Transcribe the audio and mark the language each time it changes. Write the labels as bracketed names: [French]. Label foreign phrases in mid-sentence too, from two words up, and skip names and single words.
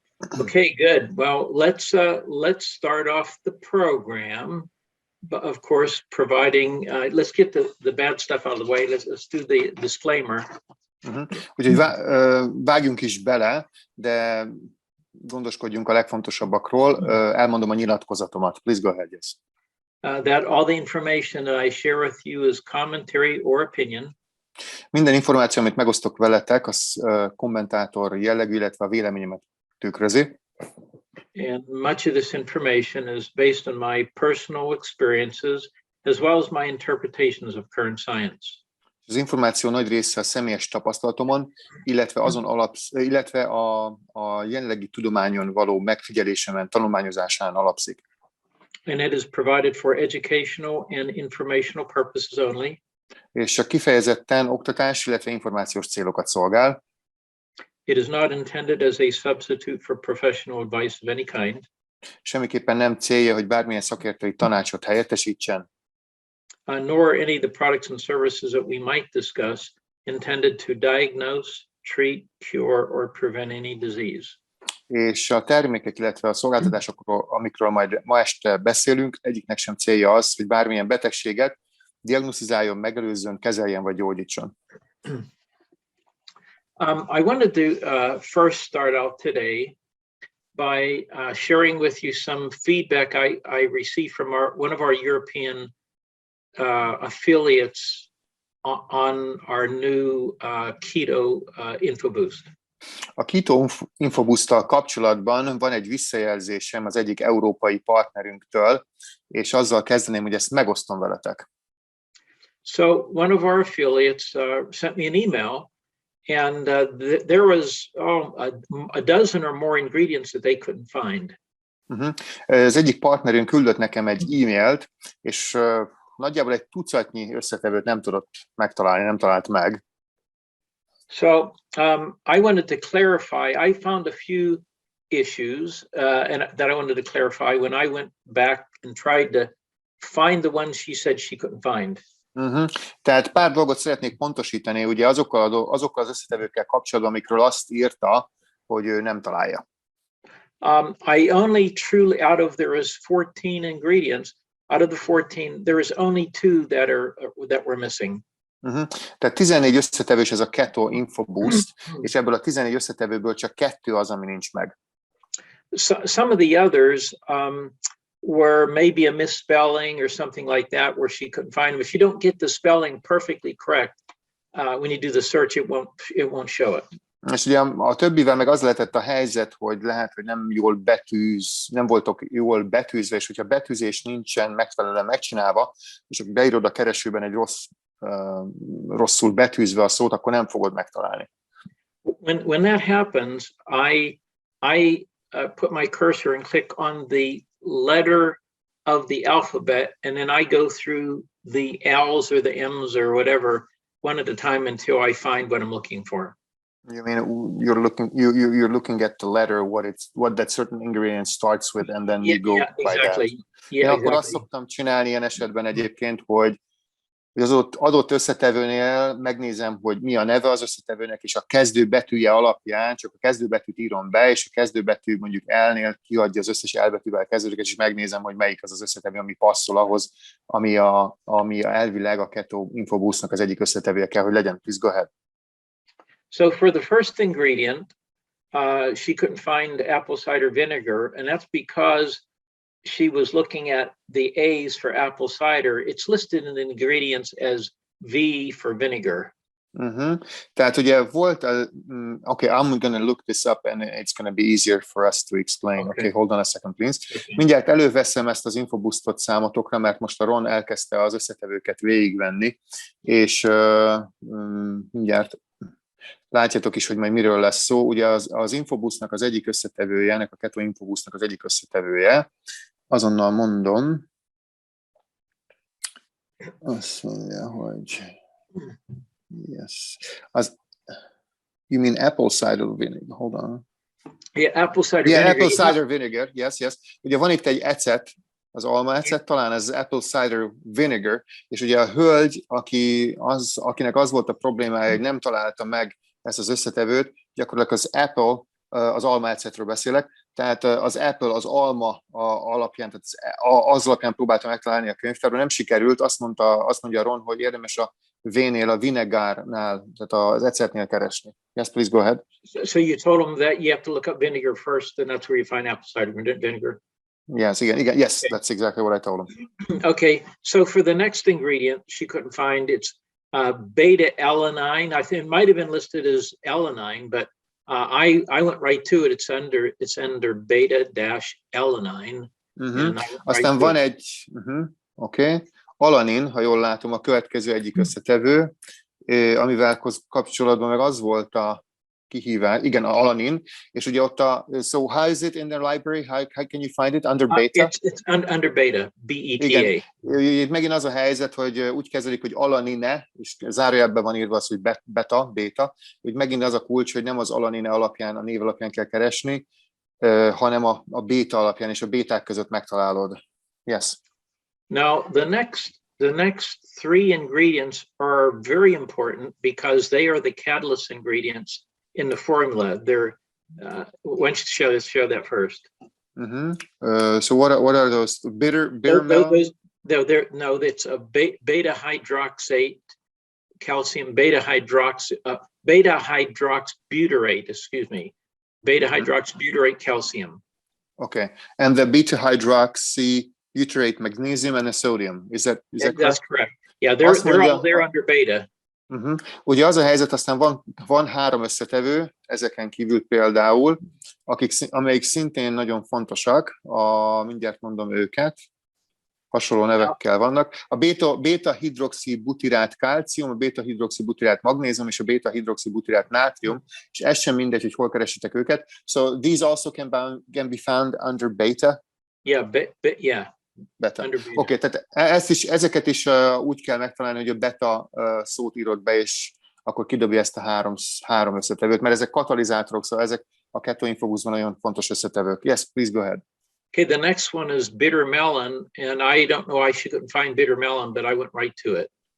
[English] Okay, good. Well, let's start off the program. But of course, providing, let's get the bad stuff out of the way. Let's do the disclaimer. [Hungarian] Úgyhogy vágjunk is bele, de gondoskodjunk a legfontosabbakról. Elmondom a nyilatkozatomat. [English] Please go ahead, yes. That all the information that I share with you is commentary or opinion. [Hungarian] Minden információ, amit megosztok veletek, az kommentátor jellegű, illetve a véleményemet tükrözi. [English] And much of this information is based on my personal experiences as well as my interpretations of current science. [Hungarian] Az információ nagy része a személyes tapasztalatomon, illetve a jelenlegi tudományon való megfigyelésemen, tanulmányozásán alapszik. [English] And it is provided for educational and informational purposes only. [Hungarian] És csak kifejezetten oktatás, illetve információs célokat szolgál. [English] It is not intended as a substitute for professional advice of any kind. [Hungarian] Semmiképpen nem célja, hogy bármilyen szakértői tanácsot helyettesítsen. [English] Nor any of the products and services that we might discuss intended to diagnose, treat, cure, or prevent any disease. [Hungarian] És a termékek, illetve a szolgáltatásokról, amikről majd ma este beszélünk, egyiknek sem célja az, hogy bármilyen betegséget diagnosztizáljon, megelőzzön, kezeljen vagy gyógyítson. [English] I wanted to first start out today by sharing with you some feedback I received from one of our European affiliates on our new Keto InfoBoost. [Hungarian] A Keto InfoBoost-tal kapcsolatban van egy visszajelzésem az egyik európai partnerünktől, és azzal kezdeném, hogy ezt megosztom veletek. [English] So one of our affiliates sent me an email, and there was a dozen or more ingredients that they couldn't find. [Hungarian] Az egyik partnerünk küldött nekem egy e-mailt, és nagyjából egy tucatnyi összetevőt nem tudott megtalálni, nem talált meg. [English] So I wanted to clarify. I found a few issues that I wanted to clarify when I went back and tried to find the ones she said she couldn't find. [Hungarian] Tehát pár dolgot szeretnék pontosítani, ugye azokkal az összetevőkkel kapcsolatban, amikről azt írta, hogy ő nem találja. [English] I only truly, there is 14 ingredients. Out of the 14, there is only 2 that were missing. [Hungarian] Tehát 14 összetevős ez a Keto InfoBoost, és ebből a 14 összetevőből csak 2 az, ami nincs meg. [English] Some of the others were maybe a misspelling or something like that, where she couldn't find them. If you don't get the spelling perfectly correct, when you do the search, it won't show it. [Hungarian] És ugye a többivel meg az lehetett a helyzet, hogy lehet, hogy nem voltak jól betűzve, és hogyha betűzés nincsen megfelelően megcsinálva, és akkor beírod a keresőben egy rosszul betűzve a szót, akkor nem fogod megtalálni. [English] When that happens, I put my cursor and click on the letter of the alphabet, and then I go through the L's or the M's or whatever one at a time until I find what I'm looking for. You mean you're looking at the letter, what that certain ingredient starts with, and then you go by that. Yeah, [Hungarian] akkor azt szoktam csinálni ilyen esetben egyébként, hogy az adott összetevőnél megnézem, hogy mi a neve az összetevőnek, és a kezdőbetűje alapján csak a kezdőbetűt írom be, és a kezdőbetű mondjuk L-nél kiadja az összes elbetűvel kezdődik, és megnézem, hogy melyik az összetevő, ami passzol ahhoz, ami elvileg a Keto InfoBoost-nak az egyik összetevője kell, hogy legyen. [English] Please go ahead. So for the first ingredient, she couldn't find apple cider vinegar, and that's because she was looking at the A's for apple cider. It's listed in the ingredients as V for vinegar. [Hungarian] Tehát ugye volt, [English] okay, I'm going to look this up and it's going to be easier for us to explain. Okay, hold on a second, please. Okay. [Hungarian] Mindjárt előveszem ezt az InfoBoostot számotokra, mert most a Ron elkezdte az összetevőket végigvenni, és mindjárt látjátok is, hogy majd miről lesz szó. Ugye az InfoBoostnak az egyik összetevője, ennek a Keto InfoBoostnak az egyik összetevője, azonnal mondom, azt mondja, hogy yes. [English] You mean apple cider vinegar? Hold on. Yeah, apple cider vinegar. Apple cider vinegar, yes. [Hungarian] Ugye van itt egy ecet, az alma ecet, talán ez [English] apple cider vinegar, [Hungarian] és ugye a hölgy, akinek az volt a problémája, hogy nem találta meg ezt az összetevőt, gyakorlatilag az apple az alma ecetről beszélek, tehát az Apple az alma alapján, tehát az alapján próbálta megtalálni a könyvtárban, nem sikerült, azt mondja Ron, hogy érdemes a V-nél, a vinegárnál, tehát az ecetnél keresni. [English] Yes, please go ahead. So you told them that you have to look up vinegar first, and that's where you find apple cider vinegar. Yes, yes, okay. That's exactly what I told him. Okay, so for the next ingredient she couldn't find, it's beta alanine. I think it might have been listed as alanine, but I went right to it. It's under beta dash alanine. [Hungarian] Aztán van egy, oké, alanin, ha jól látom, a következő egyik összetevő, amivel kapcsolatban meg az volt a kihívás, igen, a alanin, és ugye ott [English] so how is it in the library? How can you find it? Under beta? It's under beta, B-E-T-A. [Hungarian] Igen. Itt megint az a helyzet, hogy úgy kezelik, hogy alanine, és zárójelben van írva az, hogy beta, hogy megint az a kulcs, hogy nem az alanine alapján, a név alapján kell keresni, hanem a béta alapján, és a béták között megtalálod. [English] Yes. Now, the next three ingredients are very important because they are the catalyst ingredients in the formula. They're why don't you show that first? So what are those? Bitter melon? No, it's a beta hydroxate calcium, beta hydroxybutyrate, excuse me, beta hydroxybutyrate calcium. Okay, and the beta hydroxybutyrate magnesium and the sodium. Is that correct? That's correct. Yeah, they're all there under beta. [Hungarian] Ugye az a helyzet, aztán van 3 összetevő, ezeken kívül például, amelyik szintén nagyon fontosak, mindjárt mondom őket, hasonló nevekkel vannak. A beta-hidroxibutyrát kálcium, a beta-hidroxibutyrát magnézium és a beta-hidroxibutyrát nátrium, és ez sem mindegy, hogy hol keresitek őket. [English] So these also can be found under beta? Yeah, yeah. Beta. [Hungarian] Oké, tehát ezeket is úgy kell megtalálni, hogy a beta szót írod be, és akkor kidobja ezt a három összetevőt, mert ezek katalizátorok, szóval ezek a ketoinfobuszban nagyon fontos összetevők. [English] Yes, please go ahead. Okay, the next one is bitter melon, and I don't know why she couldn't find bitter melon, but I went right to it.